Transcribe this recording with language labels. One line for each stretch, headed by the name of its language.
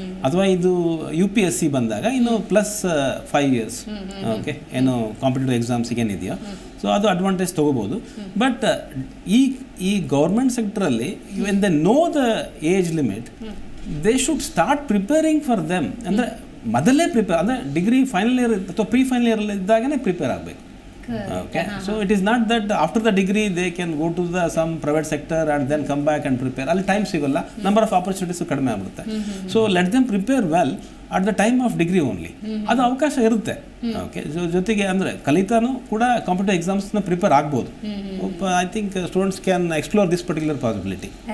Kannada: ಅಥವಾ ಇದು UPSC ಬಂದಾಗ ಇನ್ನು ಪ್ಲಸ್ 5 ಇಯರ್ಸ್, ಓಕೆ, ಏನು ಕಾಂಪಿಟೇಟಿವ್ ಎಕ್ಸಾಮ್ಸಿಗೆ ಏನಿದೆಯೋ, ಸೊ ಅದು ಅಡ್ವಾಂಟೇಜ್ ತೊಗೋಬೋದು. ಬಟ್ ಈ government ಸೆಕ್ಟರಲ್ಲಿ
English: When they know the age limit, they should start preparing for them.
Kannada: ಅಂದರೆ ಮೊದಲೇ ಪ್ರಿಪೇರ್, ಅಂದರೆ ಡಿಗ್ರಿ ಫೈನಲ್ ಇಯರ್ ಅಥವಾ ಪ್ರೀ ಫೈನಲ್ ಇಯರ್ ಇದ್ದಾಗನೇ ಪ್ರಿಪೇರ್ ಆಗಬೇಕು.
English: Okay, so it is not that after the degree they can go to the some private sector and then come back and prepare.
Kannada: ಅಲ್ಲಿ time ಸಿಗಲ್ಲ,
English: number of opportunities
Kannada: ಕಡಿಮೆ ಆಗುತ್ತೆ.
English: So let them prepare well at the time of degree only.
Kannada: ಅದು ಅವಕಾಶ ಇರುತ್ತೆ. Okay, ಜೊತೆಗೆ ಅಂದರೆ ಕಲಿತಾನು ಕೂಡ ಕಾಂಪಿಟೇಟಿವ್ ಎಕ್ಸಾಮ್ಸ್ನ ಪ್ರಿಪೇರ್ ಆಗ್ಬೋದು.
English: I think students can explore this particular possibility.